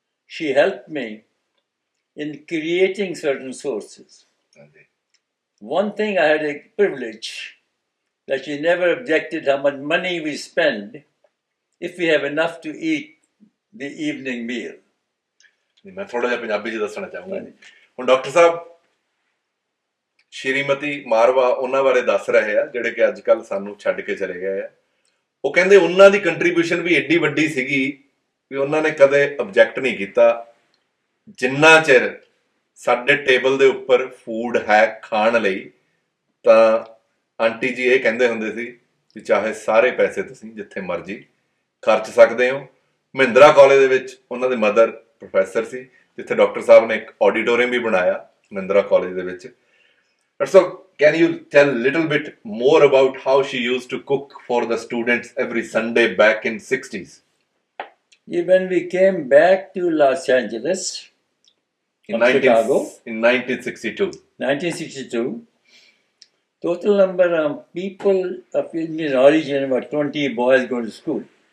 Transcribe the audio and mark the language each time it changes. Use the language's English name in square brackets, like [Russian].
[English] She helped me in creating certain sources. One thing I had a privilege, that she never objected how much money we spend if we have enough to eat the evening meal. [Punjabi] ਮੈਂ ਥੋੜਾ ਜਿਹਾ ਪੰਜਾਬੀ ਚ ਦੱਸਣਾ ਚਾਹੂੰਗਾ। ਹੁਣ doctor ਸਾਹਿਬ ਸ਼੍ਰੀਮਤੀ ਮਾਰਵਾ ਉਹਨਾਂ ਬਾਰੇ ਦੱਸ ਰਹੇ ਆ, ਜਿਹੜੇ ਕਿ ਅੱਜ ਕੱਲ੍ਹ ਸਾਨੂੰ ਛੱਡ ਕੇ ਚਲੇ ਗਏ ਆ। ਉਹ ਕਹਿੰਦੇ ਉਹਨਾਂ ਦੀ ਕੰਟਰੀਬਿਊਸ਼ਨ ਵੀ ਏਡੀ ਵੱਡੀ ਸੀਗੀ ਵੀ ਉਹਨਾਂ ਨੇ ਕਦੇ ਆਬਜੈਕਟ ਨਹੀਂ ਕੀਤਾ। ਜਿੰਨਾ ਚਿਰ ਸਾਡੇ ਟੇਬਲ ਦੇ ਉੱਪਰ ਫੂਡ ਹੈ ਖਾਣ ਲਈ, ਤਾਂ ਆਂਟੀ ਜੀ ਇਹ ਕਹਿੰਦੇ ਹੁੰਦੇ ਸੀ ਵੀ ਚਾਹੇ ਸਾਰੇ ਪੈਸੇ ਤੁਸੀਂ ਜਿੱਥੇ ਮਰਜ਼ੀ ਖਰਚ ਸਕਦੇ ਹੋ। ਮਹਿੰਦਰਾ ਕਾਲਜ ਦੇ ਵਿੱਚ ਉਹਨਾਂ ਦੇ ਮਦਰ ਪ੍ਰੋਫੈਸਰ ਸੀ, ਜਿੱਥੇ ਡਾਕਟਰ ਸਾਹਿਬ ਨੇ ਇੱਕ ਆਡੀਟੋਰੀਅਮ ਵੀ ਬਣਾਇਆ ਮਹਿੰਦਰਾ ਕਾਲਜ ਦੇ ਵਿੱਚ। [English] So, can you tell a little bit more about how she used to cook for the students every Sunday back in 60s? When we came back to Los Angeles from Chicago in 1962. 1962, total number of people of Indian origin, about 20 boys going to school.